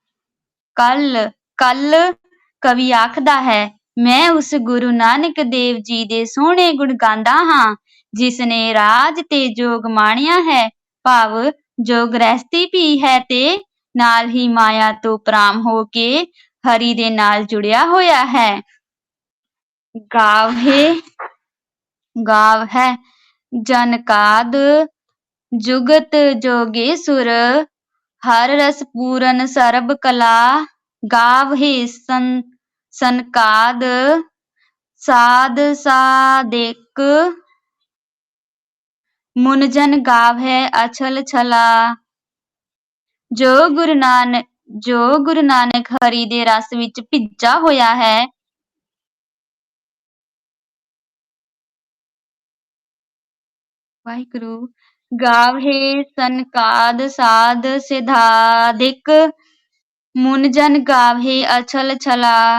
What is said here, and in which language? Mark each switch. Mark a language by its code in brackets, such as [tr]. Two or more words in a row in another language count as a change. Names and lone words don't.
[pa] ਕੱਲ ਕਵੀ ਆਖਦਾ ਹੈ, ਮੈਂ ਉਸ ਗੁਰੂ ਨਾਨਕ ਦੇਵ ਜੀ ਦੇ ਸੋਹਣੇ ਗੁਣ ਗਾਉਂਦਾ ਹਾਂ ਜਿਸ ਨੇ ਰਾਜ ਤੇ ਜੋਗ ਮਾਣਿਆ ਹੈ, ਭਾਵ ਜੋ ਗ੍ਰਹਿਸਥੀ ਵੀ ਹੈ ਤੇ ਨਾਲ ਹੀ ਮਾਇਆ ਤੋਂ ਪਰਾਮ ਹੋ ਕੇ ਹਰੀ ਦੇ ਨਾਲ ਜੁੜਿਆ ਹੋਇਆ ਹੈ। ਗਾਵਹਿ ਜਨਕਾਦ ਜੁਗਤ ਜੋਗੇਸੁਰ, ਹਰ ਰਸ ਪੂਰਨ ਸਰਬ ਕਲਾ। ਗਾਵਹੇ ਸਨਕਾਦ ਸਾਧ ਸਾਦੇਕ ਮੁਨਜਨ ਗਾਵੈ ਅਛਲ ਛਲਾ। ਜੋ ਗੁਰੂ ਨਾਨਕ ਹਰੀ ਦੇ ਰਸ ਵਿੱਚ ਭਿੱਜਾ ਹੋਇਆ ਹੈ। ਵਾਹਿਗੁਰੂ। ਗਾਵਹਿ ਸਨਕਾਦ ਸਾਧ ਸਿਧਾਦਿਕ ਮੁਨਜਨ ਗਾਵਹਿ ਅਛਲ ਛਲਾ।